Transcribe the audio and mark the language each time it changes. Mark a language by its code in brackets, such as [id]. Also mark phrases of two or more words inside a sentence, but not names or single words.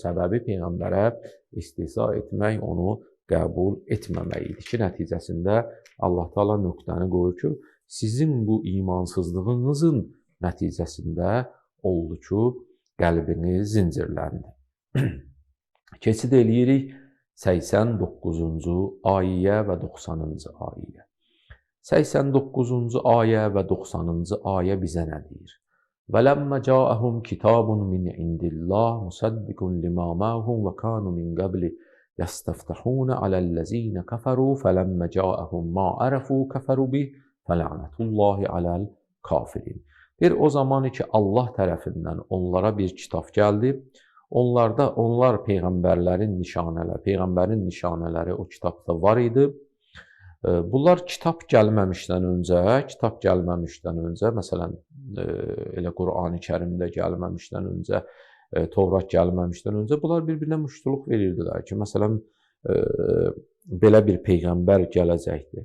[az] Səbəbi Peyğəmbərə istihza etmək, onu qəbul etməmək idi ki, nəticəsində Allah Teala nöqtəni qoyur ki, sizin bu imansızlığınızın nəticəsində oldu ki, qəlbiniz zincirləndi. Keçid eləyirik 89-cu ayə və 90-cı ayə. 89-cu ayə və 90-cı ayə bizə nə deyir? [ar] وَلَمَّ جَاءَهُمْ كِتَابٌ مِنْ عِنْدِ اللَّهِ مُصَدِّقٌ لِمَا مَعَهُمْ وَكَانُوا مِنْ قَبْلِ يَسْتَفْتَحُونَ عَلَى الَّذ۪ينَ كَفَرُوا فَلَمَّ جَاءَهُمْ مَا عَرَفُوا كَفَرُوا بِهِ فَلَعْنَةُ اللّٰهِ عَلَى الْكَافِرِينَ. [az] O zaman ki Allah tərəfindən onlara bir kitab gəldi. Onlar peyğəmbərlərin nişanələri o kitabda var idi. Bunlar kitab gəlməmişdən öncə, məsələn, elə Qur'an-ı Kərimdə gəlməmişdən öncə, Tövrat gəlməmişdən öncə bunlar bir-birinə müştuluq verirdilər ki, məsələn, belə bir peyğəmbər gələcəkdir.